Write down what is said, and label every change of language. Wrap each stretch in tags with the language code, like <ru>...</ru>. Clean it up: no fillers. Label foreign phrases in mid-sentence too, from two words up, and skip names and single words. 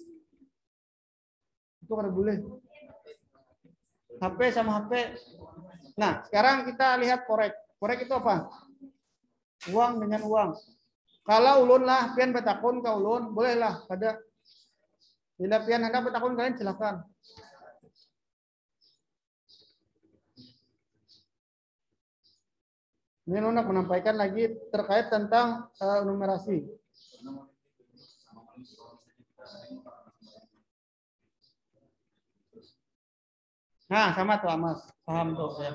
<bjn>Itu kada boleh. HP sama HP.</bjn> <id>Nah, sekarang kita lihat forex. Forex itu apa? Uang dengan uang.</id> <bjn>Kalau ulun lah pian betakun ke ulun, bolehlah ada. Bila pian hendak betakun kalian silakan.</bjn> <id>Ini nak menyampaikan lagi terkait tentang numerasi. Nah, sama tuh emas, paham tuh ya.</id>